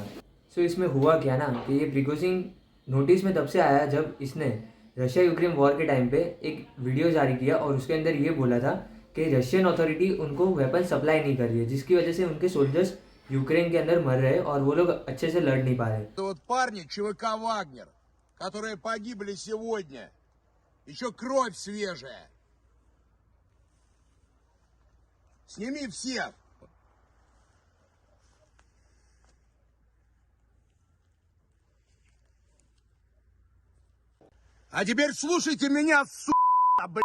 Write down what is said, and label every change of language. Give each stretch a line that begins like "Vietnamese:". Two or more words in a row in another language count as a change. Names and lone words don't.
Hindi: सो इसमें हुआ क्या ना कि ये प्रिगोजिन नोटिस में तब से आया जब इसने रशिया यूक्रेन वॉर के टाइम पे एक वीडियो जारी किया और उसके अंदर ये बोला था कि
English: Russian authority
Hindi: उनको
English: weapon supply
Hindi: नहीं कर रही है, जिसकी वजह से उनके सोल्जर्स यूक्रेन के अंदर मर रहे और वो लोग अच्छे से लड़ नहीं पा रहे।
Russian: Это вот парни ЧВК «Вагнер», которые погибли сегодня. Еще кровь свежая. Сними всех. А теперь слушайте меня, блядь.